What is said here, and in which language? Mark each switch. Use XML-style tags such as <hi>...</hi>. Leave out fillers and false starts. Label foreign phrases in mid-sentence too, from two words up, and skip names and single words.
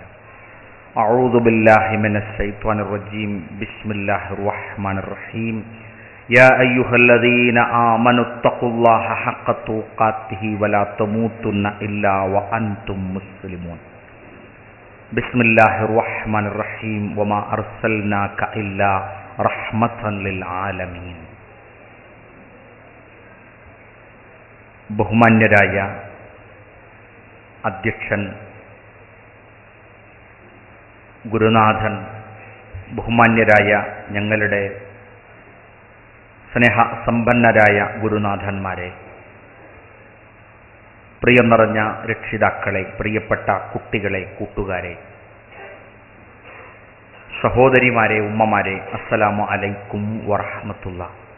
<ar>أعوذ بالله من الشيطان الرجيم بسم الله الرحمن الرحيم يا أيها الذين آمنوا اتقوا الله حق تقاته ولا تموتن إلا وأنتم مسلمون بسم الله الرحمن الرحيم وما أرسلناك إلا رحمة للعالمين.</ar> <ml>ബഹുമാന്യരായ അധ്യക്ഷൻ, ഗുരുനാഥൻ, ബഹുമാന്യരായ ഞങ്ങളുടെ സ്നേഹസമ്പന്നരായ ഗുരുനാഥന്മാരെ, പ്രിയം നിറഞ്ഞ രക്ഷിതാക്കളെ, പ്രിയപ്പെട്ട കുട്ടികളെ, കൂട്ടുകാരെ, സഹോദരിമാരെ, ഉമ്മമാരെ,</ml> <ar>السلام عليكم ورحمة الله.</ar>